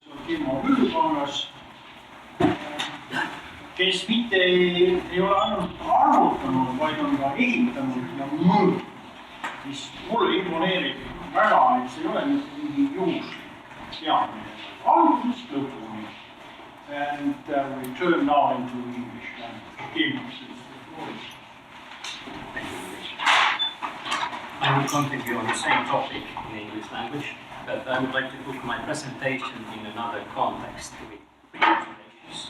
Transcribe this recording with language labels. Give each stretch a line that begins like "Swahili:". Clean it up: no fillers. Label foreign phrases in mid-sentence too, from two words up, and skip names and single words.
Estonian: Kimmo Lylykangas, kes mitte ei ole ainult arvutanud, vaid on ka ehitanud ja mõõtnud, mis mulle imponeerib väga, et see ei ole mitte mingi juhuslik teadmine. Algusest lõpuni.
English: And we turn now into English language. I will continue on the same topic in English language, but I would like to put my presentation in another context with presentations.